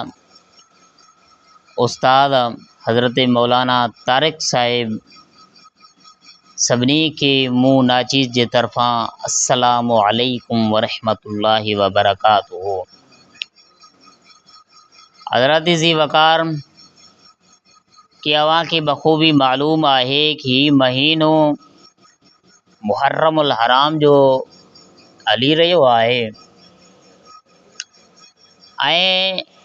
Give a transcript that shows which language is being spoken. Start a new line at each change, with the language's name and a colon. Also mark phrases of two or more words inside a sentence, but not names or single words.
Sindhi: उस्ताद हज़रत मौलाना तारिक साहिब सभिनी के मूं नाचीज़ जे तरफ़ां
Arabic: السلام عليكم ورحمة الله وبركاته.
Sindhi: हज़रत ज़ी वकार कि अवां खे बख़ूबी मालूम आहे कि महीनो मुहर्रमुल हराम जो हली रहियो आहे ऐं